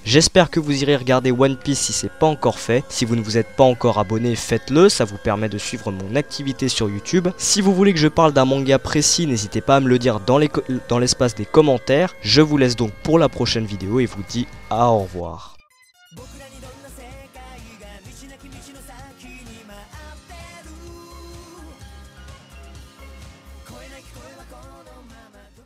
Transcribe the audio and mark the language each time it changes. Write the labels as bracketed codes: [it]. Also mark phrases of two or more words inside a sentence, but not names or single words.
[fr] J'espère que vous irez regarder One Piece si c'est pas encore fait. Si vous ne vous êtes pas encore abonné, faites-le, ça vous permet de suivre mon activité sur YouTube. Si vous voulez que je parle d'un manga précis, n'hésitez pas à me le dire dans l'espace des commentaires. Je vous laisse donc pour la prochaine vidéo et vous dis au revoir. [ja] 僕らにどんな世界が道なき道の先に待ってる。声なき声はこのまま